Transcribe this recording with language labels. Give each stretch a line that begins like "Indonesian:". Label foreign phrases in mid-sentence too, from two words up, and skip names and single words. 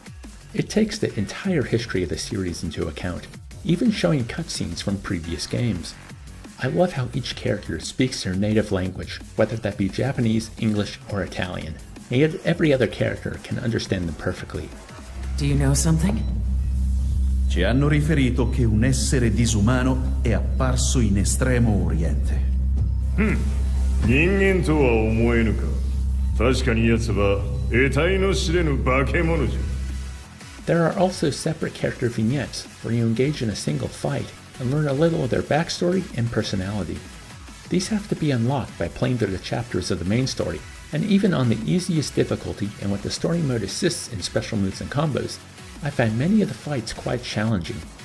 English: It takes the entire history of the series into account, even showing cutscenes from previous games. I love how each character speaks their native language, whether that be Japanese, English, or Italian, and yet every other character can understand them perfectly. Do you know something?
Italian: Ci hanno riferito che un essere disumano è apparso in Estremo Oriente.
Japanese: 人間とは思えぬか。確かに奴は得体の知れぬ化け物じゃ。
English: There are also separate character vignettes where you engage in a single fight and learn a little of their backstory and personality. These have to be unlocked by playing through the chapters of the main story, and even on the easiest difficulty and with the story mode assists in special moves and combos, I find many of the fights quite challenging.